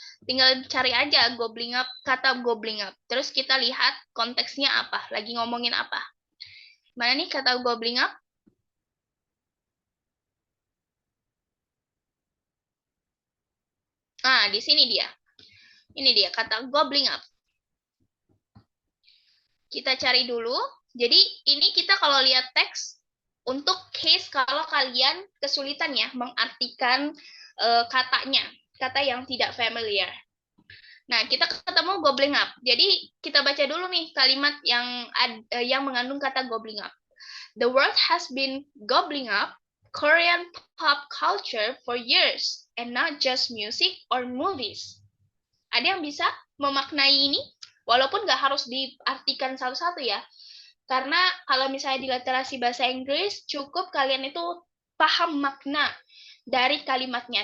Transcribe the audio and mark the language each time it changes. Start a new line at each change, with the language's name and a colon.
Indonesian: Tinggal cari aja gobbling up, kata gobbling up. Terus kita lihat konteksnya apa, lagi ngomongin apa. Mana nih kata gobbling up? Nah, di sini dia. Ini dia kata gobbling up. Kita cari dulu. Jadi ini kita kalau lihat teks untuk case kalau kalian kesulitan ya mengartikan katanya, kata yang tidak familiar. Nah, kita ketemu gobbling up. Jadi kita baca dulu nih kalimat yang mengandung kata gobbling up.
English: The world has been gobbling up Korean pop culture for years and not just music or movies.
Indonesian: Ada yang bisa memaknai ini? Walaupun nggak harus diartikan satu-satu ya. Karena kalau misalnya di literasi bahasa Inggris, cukup kalian itu paham makna dari kalimatnya.